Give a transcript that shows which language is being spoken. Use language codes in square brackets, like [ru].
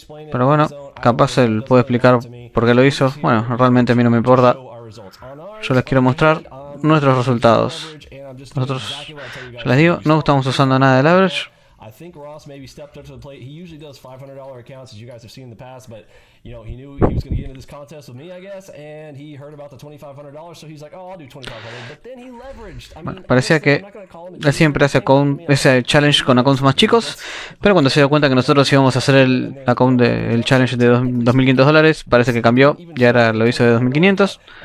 [es] Pero bueno, capaz él puede explicar por qué lo hizo. Bueno, realmente a mí no me importa. Yo les quiero mostrar nuestros resultados. Nosotros, ya les digo, no estamos usando nada de leverage. [en] I think Ross maybe stepped up to the plate. He usually does $500 accounts, as you guys have seen in the past, but you know, he knew he was going to get into this contest with me, I guess, and he heard about the $2,500, so he's like, "Oh, I'll do $2,500." But then he leveraged. [es] Bueno, parecía que él siempre hace ese challenge con accounts más chicos, pero cuando se dio cuenta que nosotros íbamos a hacer el challenge de $2.500, parece que cambió, ya ahora lo hizo de $2.500.